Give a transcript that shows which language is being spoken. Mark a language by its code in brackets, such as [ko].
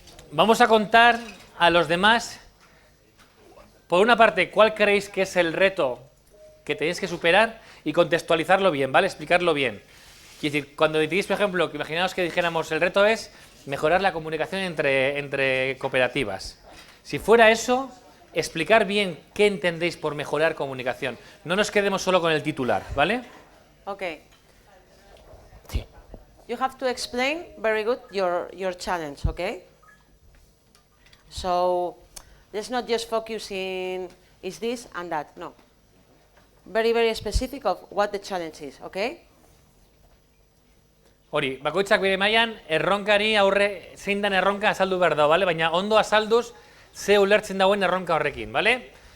[es] Vamos a contar a los demás, por una parte, cuál creéis que es el reto que tenéis que superar y contextualizarlo bien, ¿vale? Explicarlo bien. Quiero decir, cuando digáis, por ejemplo, que imaginaos que dijéramos el reto es mejorar la comunicación entre cooperativas. Si fuera eso, explicar bien qué entendéis por mejorar comunicación. No nos quedemos solo con el titular, ¿vale? [en] Okay. You have to explain very good your challenge, okay? So let's not just focus in is this and that, no. Very, very specific of what the challenge is, okay? [eu] Hori, bakoitzak bere mailan erronkari aurre zein den erronka azaldu behar dago, ¿vale? Baina ondo azalduz ze ulertzen dagoen erronka horrekin, ¿vale?